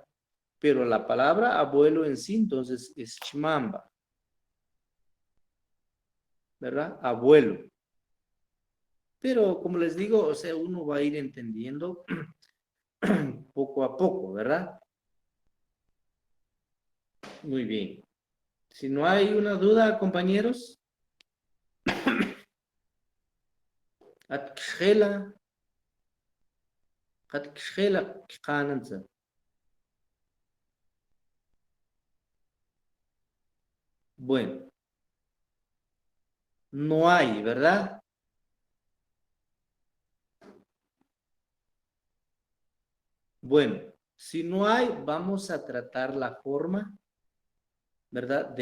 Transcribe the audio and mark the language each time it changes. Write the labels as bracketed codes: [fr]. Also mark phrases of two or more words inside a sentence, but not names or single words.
[es] Pero la palabra abuelo en sí, entonces, es chmamba, ¿verdad? Abuelo. Pero como les digo, o sea, uno va a ir entendiendo poco a poco, ¿verdad? Muy bien. Si no hay una duda, compañeros. [mam] Atkjela. Atkjela khananza. [es] Bueno. No hay, ¿verdad? Bueno, si no hay, vamos a tratar la forma, ¿verdad?